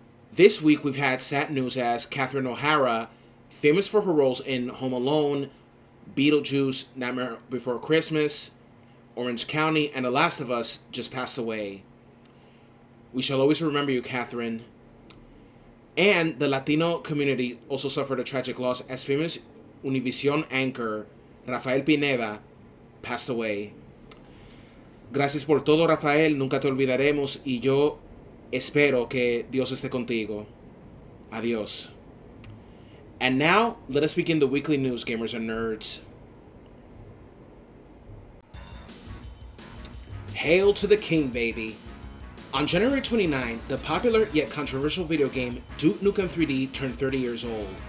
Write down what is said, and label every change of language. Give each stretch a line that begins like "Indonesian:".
English: This week, we've had sad news as Catherine O'Hara, famous for her roles in Home Alone, Beetlejuice, Nightmare Before Christmas, Orange County, and The Last of Us, just passed away. We shall always remember you, Catherine. And the Latino community also suffered a tragic loss as famous Univision anchor Rafael Pineda passed away.
Spanish: Gracias por todo, Rafael. Nunca te olvidaremos y yo espero que Dios esté contigo. Adiós.
English: And now, let us begin the weekly news, gamers and nerds. Hail to the king, baby. On January 29, the popular yet controversial video game Duke Nukem 3D turned 30 years old.